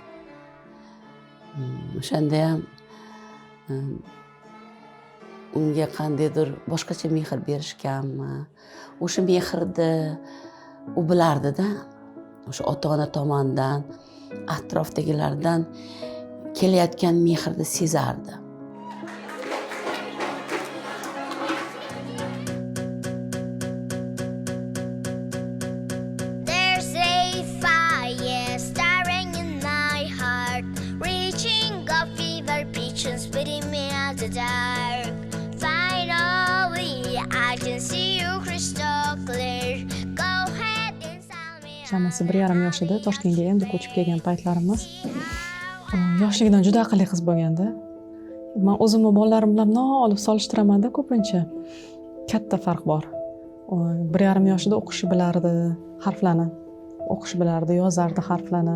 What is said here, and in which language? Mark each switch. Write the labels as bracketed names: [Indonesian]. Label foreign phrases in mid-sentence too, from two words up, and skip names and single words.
[Uzbek] O'shanda ham unga qandaydir boshqacha mehr berishganmi? O'sha mehrni u bilardi-da. o'sha ota-ona tomonidan, atrofdagilardan kelayotgan mehrni sezardi. [English] There's a fire starting in my heart, reaching a fever pitch and spitting me out the dark. Finally, I can see you crystal clear. Go ahead and tell me. [Uzbek] Chamasi 1,5 yosh edi, Toshkentga endi ko'chib kelgan paytlarimiz. Yoshligidan juda aqlli qiz bo'lganda. Men o'zimni bolalarim bilan olib solishtiraman-da ko'pincha. Katta farq bor. 1,5 yoshida o'qishi bilardi, harflarni o'qish bilardi, yozardi harflarni.